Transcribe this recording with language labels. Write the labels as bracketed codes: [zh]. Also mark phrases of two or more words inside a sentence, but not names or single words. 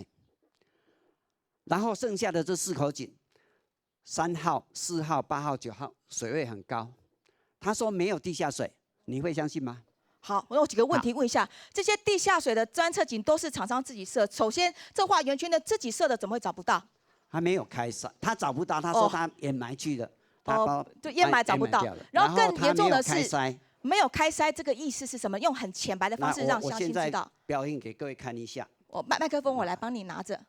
[zh] 然後剩下的這4口井。3號、4號、8號、9號水位很高，他說沒有地下水，你會相信嗎？好，我有幾個問題問一下，這些地下水的鑽測井都是廠商自己設，首先這畫圓圈的自己設的，怎麼會找不到？他沒有開塞，他找不到，他說他掩埋去的，對，掩埋找不到。然後更嚴重的是沒有開塞，這個意思是什麼？用很淺白的方式讓鄉親知道。表演給各位看一下。麥克風我來幫你拿着。